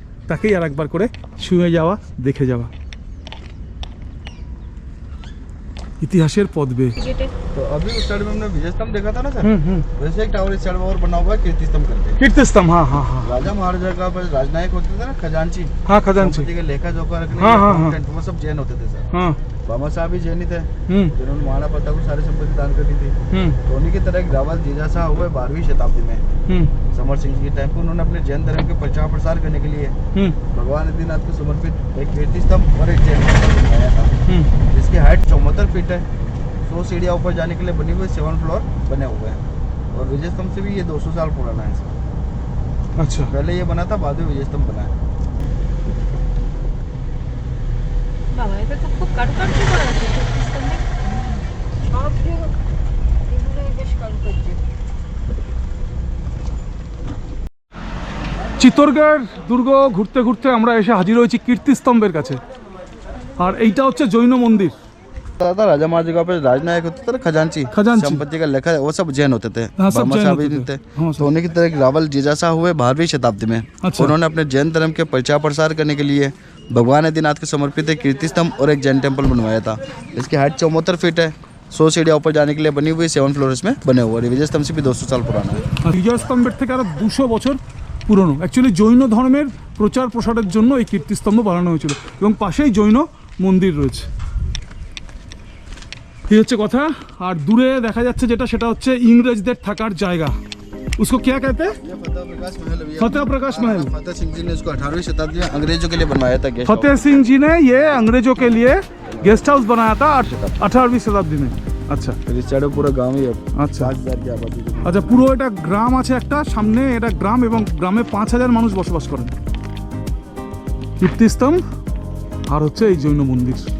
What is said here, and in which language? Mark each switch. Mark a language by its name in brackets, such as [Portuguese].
[Bangla] তাকেই আর একবার করে ছুঁয়ে যাওয়া, দেখে যাওয়া। ইতিহাসের পদবে। [Hindi] तो अभी उस साइड में हमने विजय स्तंभ देखा था ना सर, वैसे एक टावर इस साइड में और बना हुआ है, कीर्ति स्तंभ करके। कीर्ति स्तंभ, हाँ हाँ हाँ। राजा महाराजा का राजनायक होते थे ना, खजांची, हाँ खजांची, संपत्ति के लेखा जोखा रखने हाँ, हाँ, हाँ। वो सब जैन होते थे सर। हाँ। बाबा साहब भी जैन ही थे, जिन्होंने महाराणा प्रताप को सारी संपत्ति दान कर दी थी। तो उन्हीं की तरह एक रावल जीजासा हुए 12वीं शताब्दी में समर सिंह जी के टाइम पे, उन्होंने अपने जैन धर्म के प्रचार प्रसार करने के लिए भगवान आदिनाथ को समर्पित एक कीर्ति स्तंभ और एक जैन स्तंभ बनाया था, जिसकी हाइट 74 फीट है। 100 सीढ़ियाँ ऊपर जाने के लिए बनी हुई 7 फ्लोर बने हुए हैं। और विजय स्तंभ से भी ये 200 साल पुराना है सर। अच्छा, पहले ये बना था, बाद में विजय स्तंभ बना है। [Bangla] বাবা, এটা তো খুব কারুকার্য করা আছে স্তম্ভে। সব এগুলো বেশ কারুকার্য। চিত্তরগড় দুর্গ ঘুরতে ঘুরতে আমরা এসে হাজির হয়েছি কীর্তিস্তম্ভের কাছে। আর এইটা হচ্ছে জৈন মন্দির। [Hindi] था राजा महाराजा का राजनायक होते थे ना, खजांची, संपत्ति का लेखा, वो सब जैन होते थे। हाँ, सब बाबा जैन साहब होते भी थे। थे। हाँ, तो उन्हीं की तरह एक रावल जीजासा हुए 12वीं शताब्दी में। अच्छा। उन्होंने अपने जैन धर्म के प्रचार प्रसार करने के लिए भगवान आदिनाथ को समर्पित एक कीर्ति स्तंभ और एक जैन टेम्पल बनवाया था। इसकी हाइट 74 फीट है। 100 सीढ़ियाँ ऊपर जाने के लिए बनी हुई 7 फ्लोर इसमें बने हुए। विजय स्तंभ से भी 200 साल पुराना है। [Bangla] বিজয় স্তম্ভের থেকে আরো 200 বছর পুরনো। অ্যাকচুয়ালি জৈন ধর্মের প্রচার প্রসারের জন্য এই কীর্তিস্তম্ভ বানানো হয়েছিল এবং পাশেই জৈন মন্দির রয়েছে। এই হচ্ছে কথা। আর দূরে দেখা যাচ্ছে যেটা, সেটা হচ্ছে ইংরেজদের থাকার জায়গা। [Hindi] उसको क्या कहते हैं? फतेह प्रकाश महल। फतेह सिंह जी ने इसको 18वीं शताब्दी में अंग्रेजों के लिए बनवाया था। फतेह सिंह जी ने ये अंग्रेजों के लिए गेस्ट हाउस बनाया था 18वीं शताब्दी में। अच्छा, इस साइड पूरा गांव ही है। [Bangla] আচ্ছা [Hindi] 5000 की आबादी। [Bangla] আচ্ছা, পুরো এটা গ্রাম আছে একটা সামনে, এটা গ্রাম এবং গ্রামে 5000 মানুষ বসবাস করেন। কীর্তিস্তম্ভ আর হচ্ছে এই জৈন মন্দির।